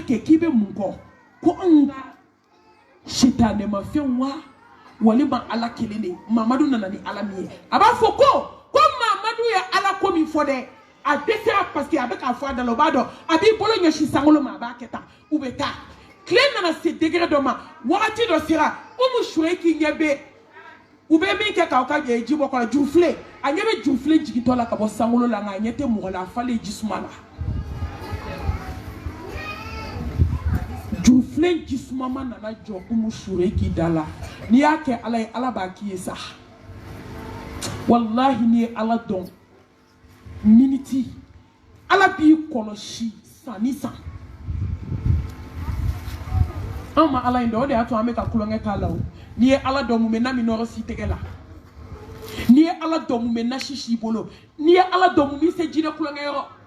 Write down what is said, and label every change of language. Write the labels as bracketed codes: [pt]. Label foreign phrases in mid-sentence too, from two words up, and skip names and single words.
[bm] kɛ k'i bɛ mun kɔ ko anw ka sitanɛma fɛn wa walima ala kelen de mamadu nana ni ala min ye a b'a fɔ ko mamadu ye ala ko min fɔ dɛ a dɛsɛra [fr] parce que [bm] a bɛ k'a fɔ a da la o b'a dɔn a b'i bolo ɲɛsin sankolo ma a b'a kɛ tan u bɛ taa tile nana se degré dɔ ma wagati dɔ sera shuri ki ɲɛ bɛ u bɛ min kɛ k'aw ka ji bɔ kɔnɔ jufile a ɲɛ bɛ jufile jigintɔ la ka bɔ sankolo la nka a ɲɛ tɛ mɔgɔ la a falen jisuma la jufile jisuma ma nana jɔ shuri ki da la n'i y'a kɛ ala ye ala b'a k'i ye sa wallahi n'i ye ala dɔn miniti ala b'i kɔlɔsi san ni san an ma ala in dɔn o de y'a to an bɛ ka kulonkɛ k'a la o n'i ye ala dɔn mun bɛ na min nɔrɔ si tɛgɛ la n'i ye ala dɔn mun bɛ na si bolo n'i ye ala dɔn mun bɛ se jinɛ kulonkɛ yɔrɔ